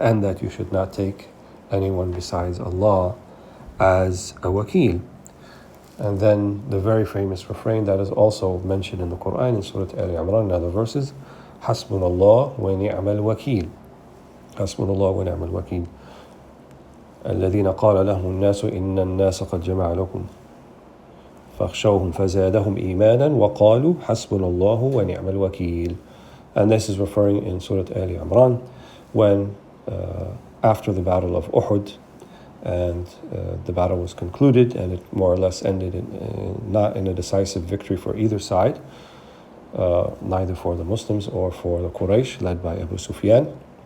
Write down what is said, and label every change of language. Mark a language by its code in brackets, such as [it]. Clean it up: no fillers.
[en] And that you should not take anyone besides Allah as a wakil. And then the very famous refrain that is also mentioned in the Quran in Surah Al-Imran and other verses, حسبنا الله ونعم الوكيل. [ar] حسبنا الله ونعم الوكيل. الذين قال لهم الناس إن الناس قد جمع لكم فاخشوهم فزادهم إيمانا وقالوا حسبنا الله ونعم الوكيل. [en] And this is referring in Surah Al-Imran when after the battle of Uhud, and the battle was concluded and it more or less ended not in a decisive victory for either side, neither for the Muslims or for the Quraysh led by Abu Sufyan.